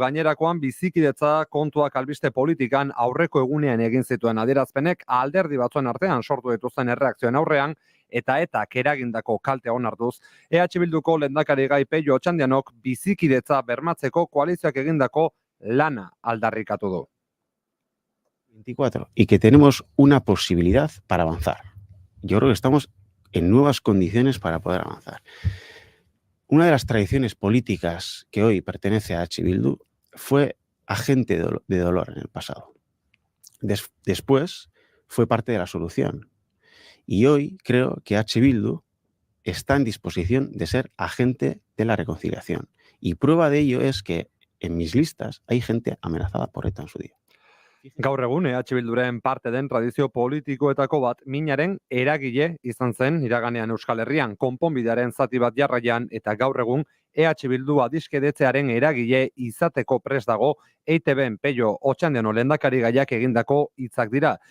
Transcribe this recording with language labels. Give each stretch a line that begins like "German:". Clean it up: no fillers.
Basque: Gainerakoan bizikidetza kontuak albiste politikan aurreko egunean egin zituen adierazpenek alderdi batzuen artean sortu dituzten erreakzioen aurrean, eta eragindako kalte onartuz, EH Bilduko lehendakari gai Pello Otxandianok bizikidetza bermatzeko koalizioak egindako lana aldarrikatu du.
Spanish: 24, y que tenemos una posibilidad para avanzar. Yo creo que estamos en nuevas condiciones para poder avanzar. Una de las tradiciones políticas que hoy pertenece a EH Bildu fue agente de dolor en el pasado. Después fue parte de la solución. Y hoy creo que EH Bildu está en disposición de ser agente de la reconciliación. Y prueba de ello es que en mis listas hay gente amenazada por ETA en su día.
Basque: Gaur egun EH Bilduren parte den tradizio politikoetako bat minaren eragile izan zen iraganean Euskal Herrian, konponbidearen zati bat jarraian, eta gaur egun EH Bildu adiskedetzearen eragile izateko prest dago EITB-en Pello Otxandiano lehendakari gaiak egindako hitzak dira.